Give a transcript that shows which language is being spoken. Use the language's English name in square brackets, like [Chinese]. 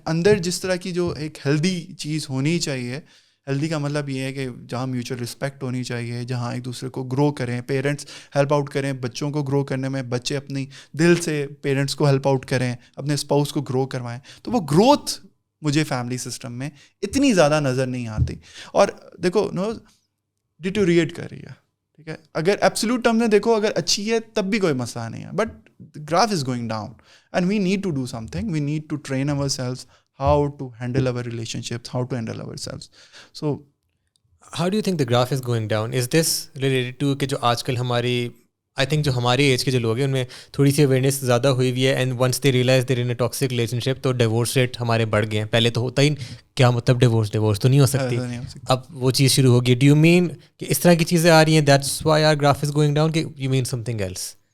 [Urdu] اندر جس طرح کی جو ایک ہیلدی چیز ہونی چاہیے, ہیلدی کا مطلب یہ ہے کہ جہاں میوچل رسپیکٹ ہونی چاہیے, جہاں ایک دوسرے کو گرو کریں, پیرنٹس ہیلپ آؤٹ کریں بچوں کو گرو کرنے میں, بچے اپنی دل سے پیرنٹس کو ہیلپ آؤٹ کریں, اپنے اسپاؤس کو گرو کروائیں. تو وہ گروتھ مجھے فیملی سسٹم میں اتنی زیادہ نظر نہیں آتی. اور دیکھو نو ڈیٹوریٹ کر رہی ہے. ٹھیک ہے, اگر ایبسلیوٹ ٹرم میں دیکھو اگر اچھی ہے تب بھی کوئی مسئلہ نہیں ہے, [English] But graph is going down and we need to do something. We need to train ourselves how to handle our relationships, how to handle ourselves. So how do you think the graph is going down? Is this related to [Urdu] کہ جو آج کل ہماری I think جو ہماری age کے جو لوگ ہیں ان میں تھوڑی سی اویئرنیس زیادہ ہوئی ہوئی ہے, [English] and once they realize they're in a toxic relationship [Urdu] تو ڈیورس ریٹ ہمارے بڑھ گئے ہیں. پہلے تو ہوتا ہی کیا مطلب ڈیورس تو نہیں ہو سکتی, اب وہ چیز شروع ہوگی. [English] do you mean کہ [Urdu] اس طرح کی چیزیں آ رہی ہیں [English] That's why our graph is going down, کہ you mean something else?